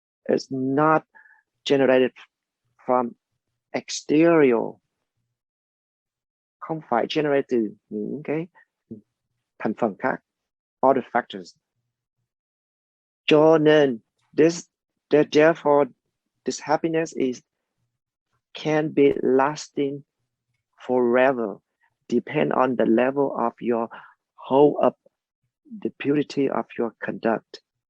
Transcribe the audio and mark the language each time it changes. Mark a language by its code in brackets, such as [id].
[en] It's not generated from exterior. [vi] Không phải generate từ những cái thành phần khác, [en] other factors. [vi] Cho nên [en] therefore this happiness can be lasting forever, depend on the level of your hold up, the purity of your conduct.